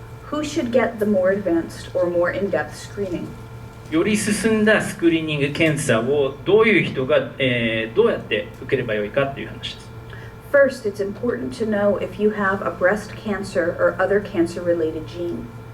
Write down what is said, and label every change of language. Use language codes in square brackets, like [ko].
[en] Who should get the more advanced or more in-depth screening? [ja] より進んだスクリーニング検査をどういう人が、どうやって受ければよいかという話です。 [en] First, it's important to know if you have a breast cancer or other cancer-related gene.